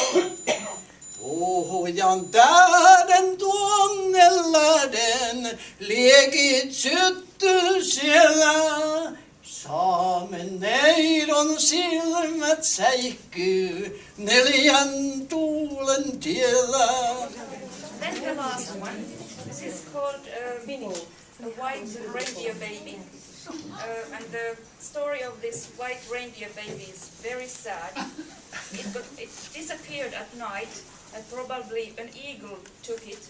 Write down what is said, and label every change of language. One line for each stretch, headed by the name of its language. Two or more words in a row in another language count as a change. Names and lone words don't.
Finnish: Puhujan tähden tuonneläden liekit syttyy siellä. Saamen neidon silmät säihkyy neljän tuulen tiellä.
English: Then the last one. This is called a white reindeer baby. And the story of this white reindeer baby is very sad. it disappeared at night, and probably an eagle took it.